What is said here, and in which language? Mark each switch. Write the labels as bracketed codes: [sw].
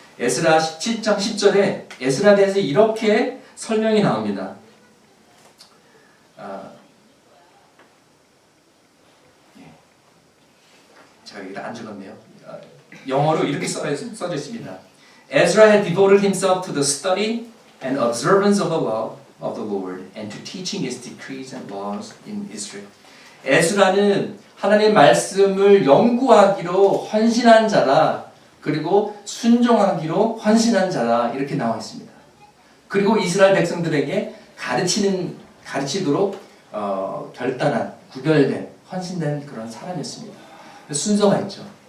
[ko] 에스라 7장 10절에 에스라에 대해서 이렇게 설명이 나옵니다. 제가 여기다 안 적었네요. 영어로 이렇게 써져 있습니다. [en] Ezra had devoted himself to the study and observance of the law of the Lord and to teaching His decrees and laws in Israel. [ko] 에스라는 하나님의 말씀을 연구하기로 헌신한 자다. 그리고 순종하기로 헌신한 자다. 이렇게 나와 있습니다. 그리고 이스라엘 백성들에게 가르치도록 결단한, 구별된, 헌신된 그런 사람이었습니다. 순서가 있죠.